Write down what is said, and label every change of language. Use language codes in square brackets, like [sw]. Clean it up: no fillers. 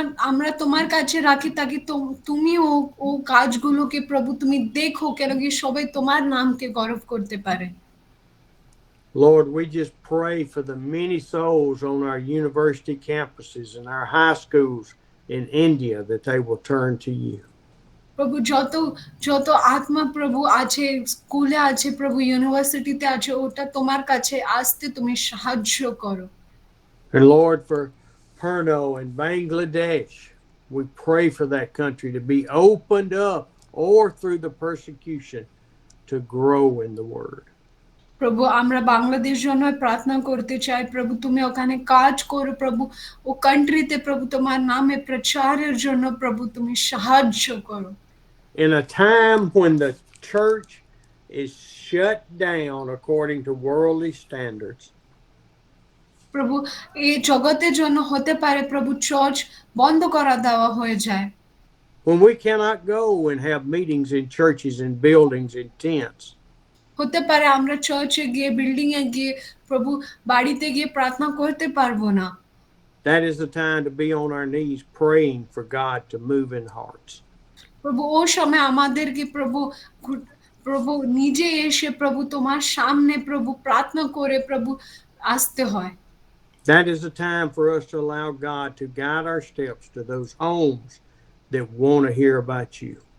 [bn] আমরা তোমার কাছে রাখি তাকি তুমি ও কাজগুলোকে প্রভু তুমি দেখো কেন কি সবাই তোমার নামকে গৌরব করতে পারে। [en] Lord, we just pray for the many souls on our university campuses and our high schools in India that they will turn to you. [bn] প্রভু যত আত্মা প্রভু আছে স্কুলে আছে প্রভু ইউনিভার্সিটিতে আছে ওটা তোমার কাছে আসতে তুমি সাহায্য করো। [en] And Lord, for Perno and Bangladesh, we pray for that country to be opened up or through the persecution to grow in the word. [bn] প্রভু আমরা বাংলাদেশ জন্য প্রার্থনা করতে চাই প্রভু তুমি ওখানে কাজ করো প্রভু ও কান্ট্রিতে প্রভু তোমার নামে প্রচারের জন্য প্রভু তুমি সাহায্য করো। [en] In a time when the church is shut down according to worldly standards, [bn] প্রভু এই জগতের জন্য হতে পারে প্রভু চার্চ বন্ধ করা দেওয়া হয়ে যায়। [en] when we cannot go and have meetings in churches and buildings in tents, [bn] হতে পারে আমরা চার্চে গিয়ে বিল্ডিং এ গিয়ে প্রভু বাড়িতে গিয়ে প্রার্থনা করতে পারবো না। [en] that is the time to be on our knees praying for God to move in hearts. [bn] প্রভু ও সময় আমাদেরকে প্রভু নিজে এসে প্রভু তোমার সামনে প্রভু প্রার্থনা করে প্রভু আসতে হয়। [en] That is the time for us to allow God to guide our steps to those homes that want to hear about you.